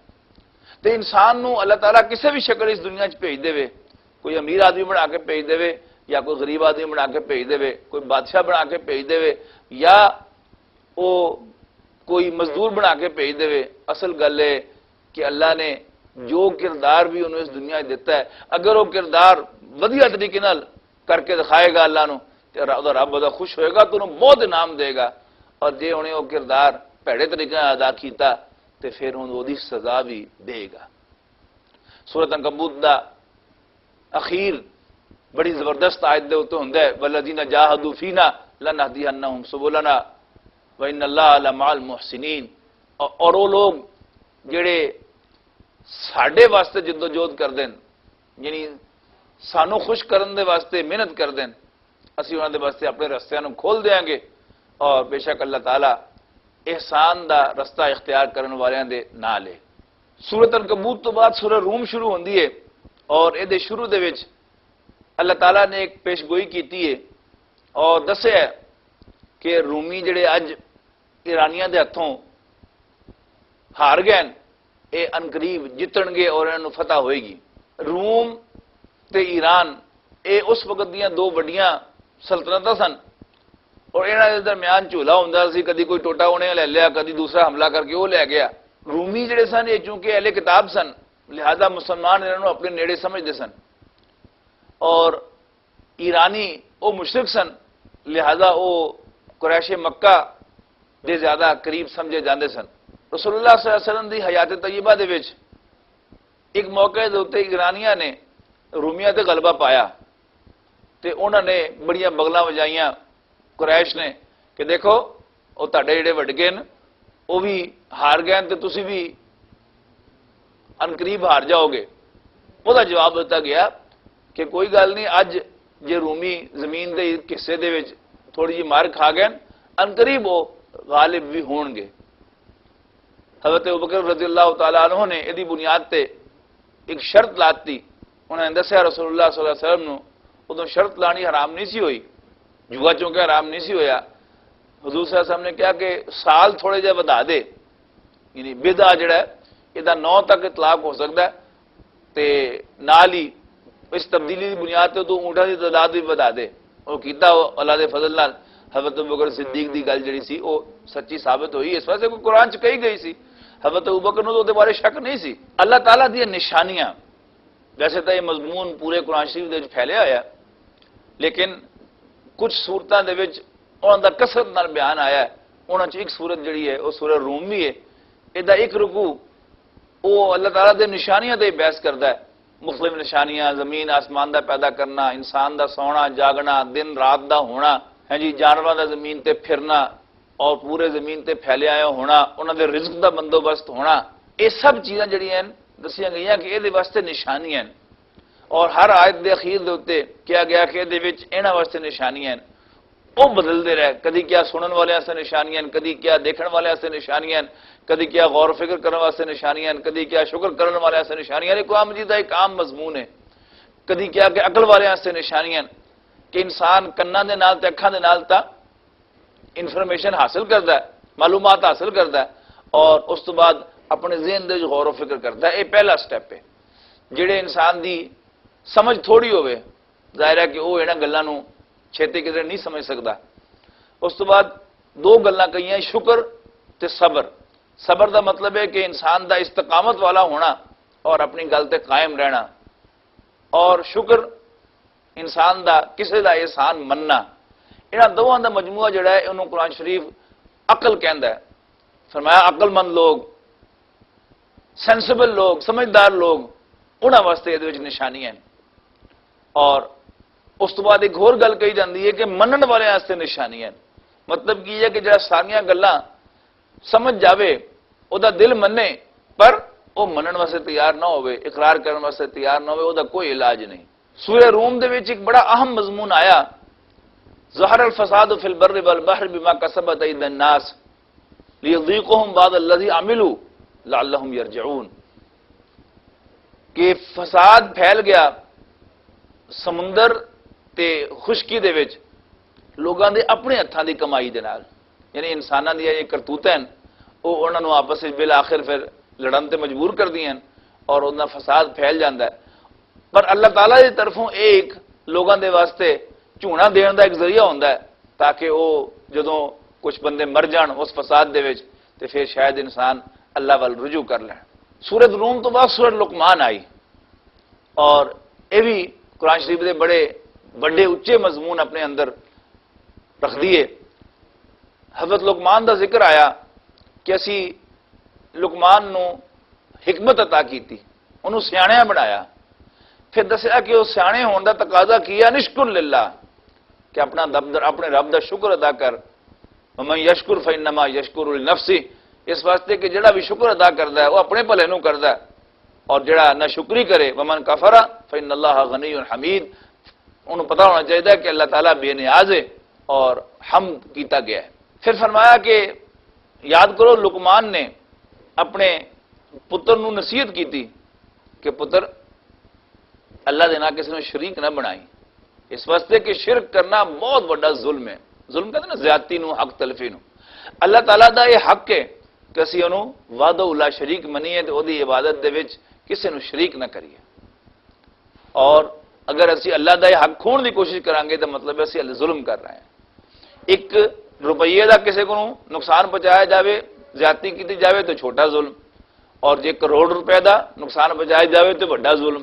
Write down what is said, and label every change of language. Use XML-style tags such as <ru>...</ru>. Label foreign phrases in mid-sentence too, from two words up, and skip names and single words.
<pa>تے انسان نو اللہ تعالیٰ کسی بھی شکل اس دنیا وچ بھیج دے، کوئی امیر آدمی بنا کے بھیج دے یا کوئی غریب آدمی بنا کے بھیج دے، کوئی بادشاہ بنا کے بھیج دے یا وہ کوئی مزدور بنا کے بھیج دے، اصل گل ہے کہ اللہ نے جو کردار بھی انہوں اس دنیا دیتا ہے، اگر وہ کردار ودیا طریقے نال کر کے دکھائے گا اللہ نو تے رب ودا خوش ہوئے گا تو انہوں بہت انعام دے گا، اور جے انہیں وہ کردار بھڑے طریقے ادا کیتا تے پھر انہوں وہ دی سزا بھی دے گا۔ سورۃ عنکبوت دا اخیر بڑی زبردست آیت دے ہوتے ہوں ہے</pa> <ar>والذین جاہدوا فینا لنہدینہم سبلنا وان اللہ لمع المحسنین،</ar> <pa>اور وہ لوگ جڑے ساڈے واسطے جدوجہد کر دین، یعنی سانو خوش کرن دے واسطے محنت کر دین، اسی انہاں دے واسطے اپنے رستیاں نوں کھول دیاں گے، اور بے شک اللہ تعالیٰ احسان دا رستہ اختیار کرن والیاں دے نال ہے۔ سورۃ عنکبوت تو بعد سورہ روم شروع ہوندی ہے، اور اے دے شروع دے وچ اللہ تعالیٰ نے ایک پیشگوئی کیتی ہے اور دسیا ہے کہ رومی جڑے اج ایرانیاں دے ہتھوں ہار گئے اے انقریب جتن گے اور انہوں فتح ہوئے گی۔ روم تے ایران اے اس وقت دیاں دو بڑیاں سلطنتاں سن، اور انہاں دے درمیان جھولا ہوندا سی، کدی کوئی ٹوٹا انہیں لے لیا، کدی دوسرا حملہ کر کے وہ لے گیا۔ رومی جڑے سن یہ چونکہ اہل کتاب سن، لہذا مسلمان انہوں اپنے نیڑے سمجھتے سن، اور ایرانی وہ مشرک سن، لہذا وہ قریش مکہ دے زیادہ قریب سمجھے جاندے سن۔ رسول اللہ</pa> <ar>صلی اللہ علیہ وسلم</ar> <pa>دی حیات طیبہ دے وچ ایک موقع دے اوتے ایرانیاں نے رومیاں تے غلبہ پایا، تے انہوں نے بڑیاں بغلاں وجائیاں قریش نے کہ دیکھو وہ تہاڈے جڑے وڈ گئے وہ بھی ہار گئے تے تسی بھی انقریب ہار جاؤ گے۔ وہ دا جواب دیتا گیا کہ کوئی گل نہیں، اج جے رومی زمین دے حصے دے وچ تھوڑی جی مار کھا گئے انقریب وہ غالب بھی ہون گے۔ حضرت ابوبکر</pa> <ar>رضی اللہ تعالیٰ عنہ</ar> <pa>نے یہ بنیاد تے ایک شرط لاتی، انہوں نے دسیا رسول اللہ</pa> <ar>صلی اللہ علیہ وسلم</ar> <pa>نو ادو شرط لانی حرام نہیں سی ہوئی، جوا چونکہ حرام نہیں سی ہویا، حضور</pa> <ar>صلی اللہ علیہ وسلم</ar> <pa>نے کہا کہ سال تھوڑے جہ ودا دے، یعنی بدعہ جڑا ہے یہ 9 تک اطلاق ہو سکتا ہے، تے نال ہی اس تبدیلی کی بنیاد تے تو اونٹاں دی تعداد بھی ودا دے، وہ کیتا اللہ دے فضل نال حضرت ابوبکر صدیق دی گل جڑی سی وہ سچی ثابت ہوئی، اس واسطے کوئی قرآن چ کہی گئی سی، حضرت ابوبکر نو تو بارے شک نہیں سی۔ اللہ تعالیٰ دی نشانیاں ویسے تو یہ مضمون پورے قرآن شریف دے وچ پھیلیا ہوا، لیکن کچھ صورتاں دے وچ انہاں دا کثرت نال بیان آیا ہے، انہاں چ ایک صورت جڑی ہے وہ سورہ روم بھی ہے، ادا ایک رکوع وہ اللہ تعالیٰ دے نشانیاں تے بحث کردا ہے، مختلف نشانیاں، زمین آسمان دا پیدا کرنا، انسان دا سونا جاگنا، دن رات دا ہونا، ہاں جی جانوراں دا زمین تے پھرنا اور پورے زمین تے پھیلے آیا ہونا، انہاں دے رزق دا بندوبست ہونا، یہ سب چیزاں جڑیاں ہیں دسیاں گئیاں کہ یہ واسطے نشانیاں ہیں، اور ہر آیت دے اخیر دے اوتے کیا گیا کہ دے وچ انہاں واسطے نشانیاں ہیں، وہ بدلتے رہے، کدی کیا سنن والے واسطے نشانیاں، کدی کیا دیکھن والے واسطے نشانیاں، کدی کیا غور و فکر کرنے واسطے نشانیاں، کدی کیا شکر کرنے والے واسطے نشانیاں، یہ قرآن مجید کا ایک عام مضمون ہے، کدی کیا کہ عقل والے واسطے نشانیاں کہ انسان کناں دے نال تے اکھاں دے نال تا انفارمیشن حاصل کرتا ہے، معلومات حاصل کرتا ہے، اور اس تو بعد اپنے ذہن دے غور و فکر کرتا ہے، یہ پہلا سٹیپ ہے۔ جڑے انسان دی سمجھ تھوڑی ہوئے ظاہر ہے کہ وہ انہاں گلاں نوں چھیتی کدھر نہیں سمجھ سکتا۔ اس تو بعد 2 گلاں کہیاں، شکر تے صبر۔ صبر دا مطلب ہے کہ انسان دا استقامت والا ہونا اور اپنی گل تے قائم رہنا، اور شکر انسان دا کسے دا احسان مننا۔ انہاں دوواں دا مجموعہ جڑا ہے انہوں قرآن شریف عقل کہندا ہے، فرمایا عقل مند لوگ، سینسیبل لوگ، سمجھدار لوگ، انہاں واسطے یہ نشانیاں ہیں۔ اور اس تو بعد ایک اور گل کہی جاتی ہے کہ منن والے واسطے نشانیاں ہیں، مطلب کی ہے کہ جڑا ساریاں گلاں سمجھ جاوے، او دا دل منے، پر وہ منن واسطے تیار نہ ہوئے، اقرار کرنے واسطے تیار نہ ہوئے، وہ دا کوئی علاج نہیں۔ سورہ روم دے وچ ایک بڑا اہم مضمون آیا،</pa> <ar>ظہر الفساد فی البر والبحر بما کسبت ایدی الناس لیذیقہم بعض الذی عملوا لعلہم یرجعون،</ar> <pa>کہ فساد پھیل گیا سمندر تے خشکی دے وچ لوگاں دے اپنے ہتھاں دی کمائی دے نال، یعنی انساناں دی یہ کرتوتاں ہیں وہ انہاں نوں آپس وچ بالآخر پھر لڑن تے مجبور کر دیاں اور انہاں فساد پھیل جاندا ہے۔ پر اللہ تعالیٰ دی طرفوں ایک لوگاں دے واسطے جھونا دین دا ایک ذریعہ ہوندا ہے تاکہ وہ جدوں کچھ بندے مر جان اس فساد دے وچ تے پھر شاید انسان اللہ وال رجوع کر لین۔ سورۃ روم تو بعد سورۃ لقمان آئی، اور یہ بھی قرآن شریف دے بڑے اچے مضمون اپنے اندر رکھ دیے. حضرت لقمان دا ذکر آیا کہ اسی لقمان نو حکمت عطا کیتی, انہوں سیاਣیا بنایا. پھر دسیا کہ وہ سیانے ہونے دا تقاضا کیا</pa> <ar>نشکر للہ,</ar> <pa>کہ اپنے رب دا شکر ادا کر.</pa> <ar>ومن یشکر فانما یشکر لنفسہ,</ar> <pa>اس واسطے کہ جڑا بھی شکر ادا کردا ہے وہ اپنے بھلے نو کردا ہے, اور جڑا نہ شکری کرے</pa> <ar>ومن کفر فان اللہ غنی حمید,</ar> <pa>انہوں پتہ ہونا چاہیے کہ اللہ تعالیٰ بے نیاز ہے اور حمد کیتا گیا ہے. پھر فرمایا کہ یاد کرو لقمان نے اپنے پتر نو نصیحت کی تھی کہ پتر اللہ دے نال کسی نے شریک نہ بنائی, اس واسطے کہ شرک کرنا بہت بڑا ظلم ہے. ظلم کہتے ہیں نا زیادتی نو, حق تلفی نو. اللہ تعالیٰ دا یہ حق ہے کہ اسی انہوں</pa> <ar>وحدہ لا شریک</ar> <pa>منیے تے اودی عبادت دے وچ کسی نو شریک نہ کریے, اور اگر اسی اللہ دا یہ حق کھون دی کوشش کریں گے تو مطلب ہے اسی ظلم کر رہے ہیں. ایک روپیے دا کسی کو نقصان پہنچایا جاوے, زیادتی کی جاوے تو چھوٹا ظلم, اور جے کروڑ روپے دا نقصان پہنچایا جاوے تو بڑا ظلم.</pa>